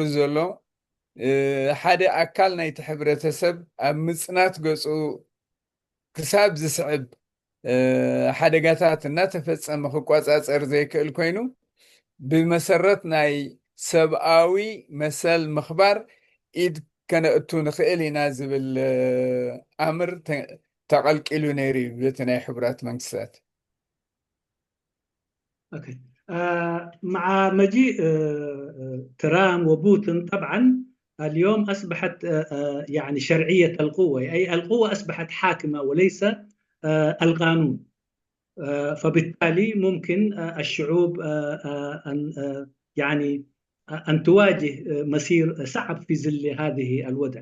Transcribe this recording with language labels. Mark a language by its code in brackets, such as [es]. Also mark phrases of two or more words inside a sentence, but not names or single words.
[ti] ዘሎ ሓደ ኣካል ናይቲ ሕብረተሰብ ኣብ ምጽናት ገጹ ክሳብ ዝስዕብ ሓደጋታት እናተፈጸመ ክቆጻጸር ዘይክእል ኮይኑ ብመሰረት ናይ ሰብኣዊ መሰል ምኽባር ኢድ ከነእቱ ንኽእል ኢና ዝብል ኣምር ተቐልቂሉ ነይሩ በቲ ናይ ሕቡራት መንግስታት። [ar] أوكي. مع مجيء ترامب وبوتين طبعا اليوم أصبحت يعني شرعية القوة، أي القوة أصبحت حاكمة وليس القانون. فبالتالي ممكن الشعوب أن يعني أن تواجه مسير صعب في ظل هذه الوضع.